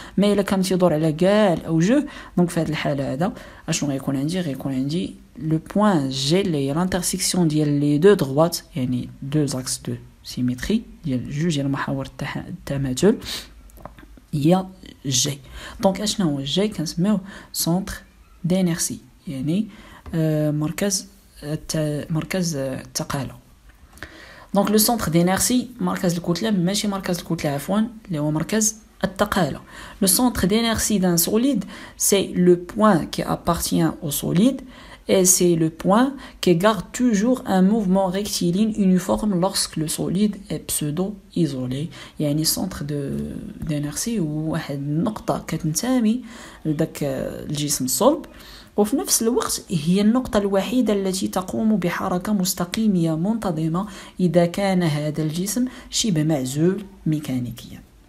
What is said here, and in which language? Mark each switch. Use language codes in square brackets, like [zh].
[ar] ما الا كان تيدور على كاع الاوجه، دونك في هذه الحاله هذا اشنو غيكون عندي؟ غيكون عندي لو بوين جي اللي هي لانترسيكسيون ديال لي دو دروات، يعني دو زاكس دو سيميتري ديال جوج ديال محاور التماثل هي جي. دونك اشنو هو جي؟ كنسميوه سونتر دينيرسي، يعني مركز الثقاله. دونك لو سونتر دينيرسي مركز الكتله، ماشي مركز الكتله عفوا، اللي هو مركز الثقاله. [fr] لو سونتر دينيرسي دان سوليد سي لو بوين qui appartient au solide et c'est le point qui garde toujours un mouvement rectiligne uniforme lorsque le solide est pseudo-isolé. [ar] يعني centre d'inertie هو واحد النقطة كتنتمي لذاك الجسم الصلب، وفي نفس الوقت هي النقطة الوحيدة التي تقوم بحركة مستقيمية منتظمة إذا كان هذا الجسم شبه معزول ميكانيكيا.